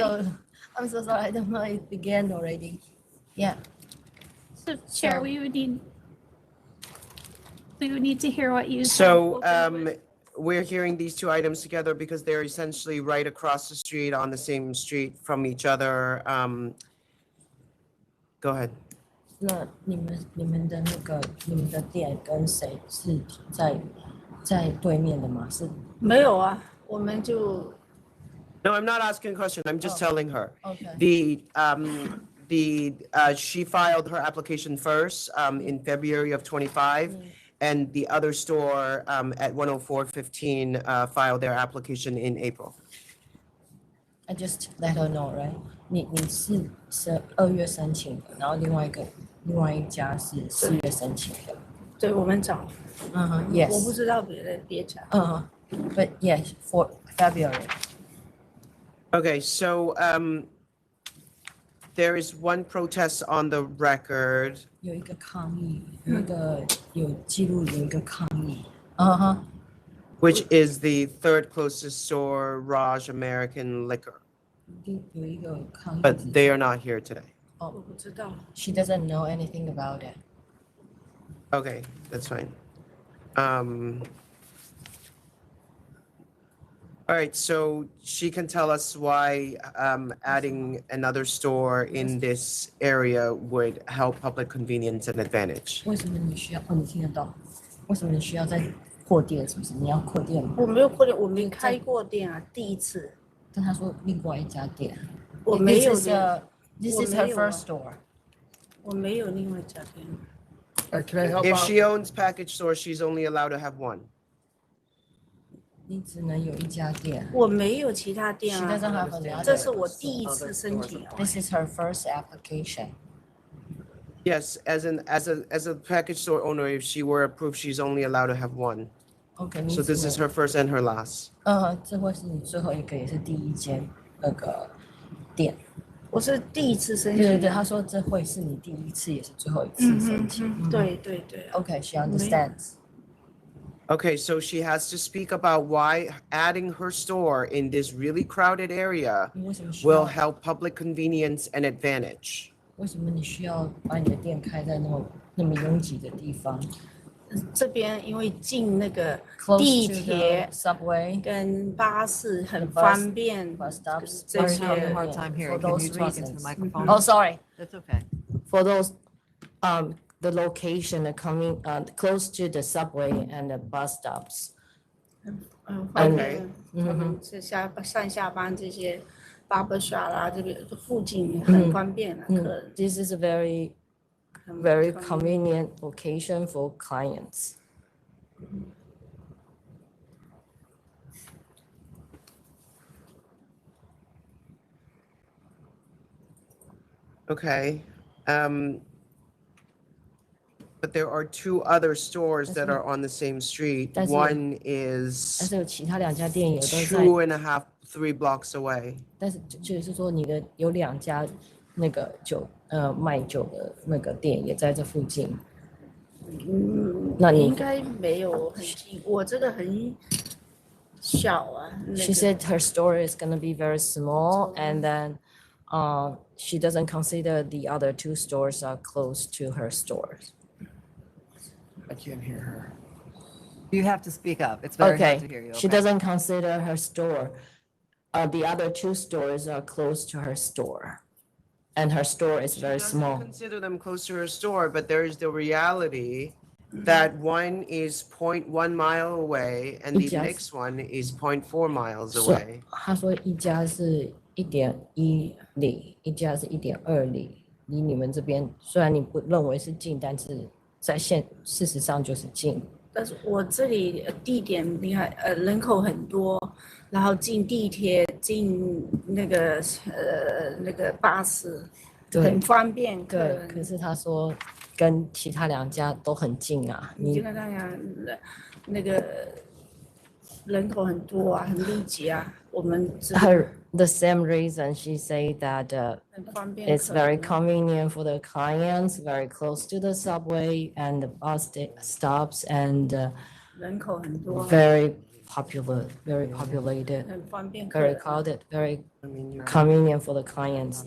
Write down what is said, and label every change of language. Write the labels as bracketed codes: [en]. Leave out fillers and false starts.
[en] So I'm so sorry. I don't know it began already. Yeah. So Chair, we would need to hear what you. So we're hearing these two items together because they're essentially right across the street on the same street from each other. Go ahead. [zh] 那你们的那个你们的店跟谁是在对面的吗？是没有啊，我们就 [en] No, I'm not asking a question. I'm just telling her. Okay. She filed her application first in February of 25, and the other store at 10415 filed their application in April. I just let her know, right? [zh] 你是12月申请的，然后另外一家是4月申请的。对我们找， [en] Yes. [zh] 我不知道别家。 [en] But yes, for February. Okay, so there is one protest on the record. [zh] 有一个抗议，有记录有一个抗议。 [en] Which is the third closest store, Raj American Liquor. [zh] 有一个抗议。 [en] But they are not here today. [zh] 我不知道。 [en] She doesn't know anything about it. Okay, that's fine. All right, so she can tell us why adding another store in this area would help public convenience and advantage. [zh] 为什么你需要？你听得到？为什么你需要再扩店？是不是？你要扩店吗？我没有扩店，我没开过店啊，第一次。但他说另外一家店。我没有。 [en] This is her first store. [zh] 我没有另外一家店。 [en] Can I help If out? she owns package stores, she's only allowed to have one. [zh] 你只能有一家店。我没有其他 [en] She [zh] 店啊， [en] doesn't have another. [zh] 这是我第一次申请。 [en] This is her first application. Yes, as a package store owner, if she were approved, she's only allowed to have one. Okay. So this is her first and her last. [zh] 这会是你最后一个，也是第一间那个店。我是第一次申请。对对对，他说这会是你第一次，也是最后一次申请。对对对。 [en] Okay, she understands. Okay, so she has to speak about why adding her store in this really crowded area will help public convenience and advantage. [zh] 为什么你需要把你的店开在那么拥挤的地方？这边因为进那个地铁、 [en] subway [zh] 跟巴士很方便。 [en] We're having a hard time hearing. Can you talk into the microphone? Oh, sorry. That's okay. For those, the location coming close to the subway and the bus stops. [zh] 方便。他们是上下班这些 barber shop 啦，这边附近很方便啊，客人。 [en] This is a very convenient location for clients. Okay. But there are two other stores that are on the same street. One is [zh] 但是有其他两家店也都在 [en] 2.5, 3 blocks away. [zh] 但是就是说你的有两家那个卖酒的那个店也在这附近。那你应该没有很近，我这个很小啊。 [en] She said her store is gonna be very small, and then she doesn't consider the other two stores are close to her stores. I can't hear her. You have to speak up. It's very hard to hear you. She doesn't consider her store. The other two stores are close to her store, and her store is very small. Consider them close to her store, but there is the reality that one is 0.1 mile away and the next one is 0.4 miles away. [zh] 他说一家是1.1里，一家是1.2里，离你们这边虽然你不认为是近，但是在事实上就是近。但是我这里地点厉害，人口很多，然后进地铁、进那个巴士，很方便。对，可是他说跟其他两家都很近啊。你跟他讲，那个人口很多啊，很密集啊。我们 [en] the same reason she said that it's very convenient for the clients, very close to the subway and the bus stops, and very popular, very populated, very crowded, very convenient for the clients.